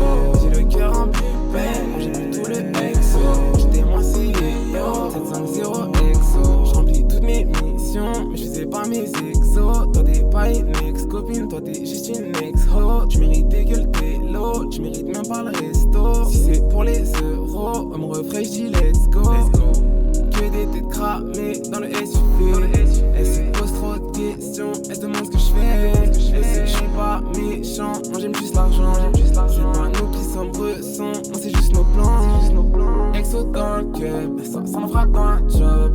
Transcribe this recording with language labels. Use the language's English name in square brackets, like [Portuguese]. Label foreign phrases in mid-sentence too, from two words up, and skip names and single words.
[French] J'ai le cœur rempli de peine quand j'ai bu tout le exo. J'étais moi CEO, 750 exo. J'remplis toutes mes missions, mais je faisais pas mes exos. Toi t'es pas une ex-copine, toi t'es juste une ex-ho. Tu mérites que le télo, tu mérites même pas le resto. Si c'est pour les euros, on me refraie, j'dis [English] let's go. [French] Que des têtes cramées dans le SUV. Elle se pose trop de questions, elle se demande ce que je fais. Elle sait que je suis pas méchant, moi j'aime juste l'argent. C'est pas nous qui sommes bressons, non c'est juste nos plans. Exo dans le club, ça me frappe dans un job.